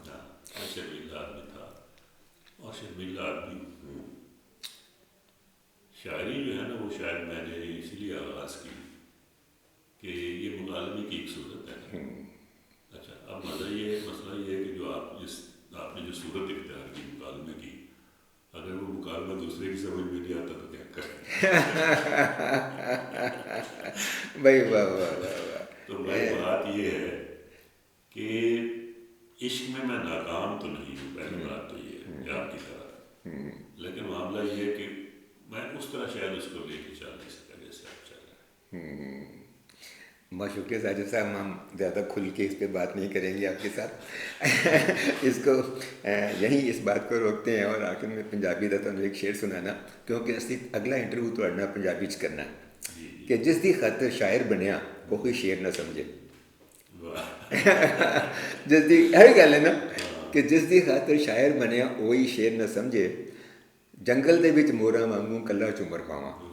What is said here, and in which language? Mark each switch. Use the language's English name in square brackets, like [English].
[Urdu] ہاں میں شرمیلا آدمی تھا اور شرمیلا آدمی ہوں. شاعری جو ہے نا وہ شاید میں نے اس لیے آغاز کی کہ یہ مکالمے کی ایک صورت ہے نا. اچھا اب مسئلہ یہ ہے کہ جو آپ نے جو صورت اختیار کی مکالمے کی، اگر وہ مکالمہ دوسرے کی سمجھ میں نہیں آتا تو کیا کریں. بھائی واہ واہ واہ واہ. تو بھائی بات یہ ہے کہ عشق میں ناکام تو نہیں ہوں، پہلی بات تو یہ ہے کہ آپ کی طرح، لیکن معاملہ یہ ہے کہ میں اس طرح شاید اس کو لے کے چل نہیں سکتا جیسے آپ چل رہے ہیں. بہت شکریہ ساجد صاحب. ہم زیادہ کھل کے اس پہ بات نہیں کریں گے آپ کے ساتھ. اس کو یہیں اس بات کو روکتے ہیں اور آخر میں پنجابی کا تمہیں ایک شعر سنانا، کیونکہ [Punjabi] اسی اگلا انٹرویو تو پنجابی چ کرنا کہ جس دی خاطر شاعر بنیا وہی شعر نہ سمجھے. جس دی یہی گل ہے نا کہ جس دی خاطر شاعر بنیا وہی شعر نہ سمجھے، جنگل دے وچ موراں وانگوں کلا چمر پاواں.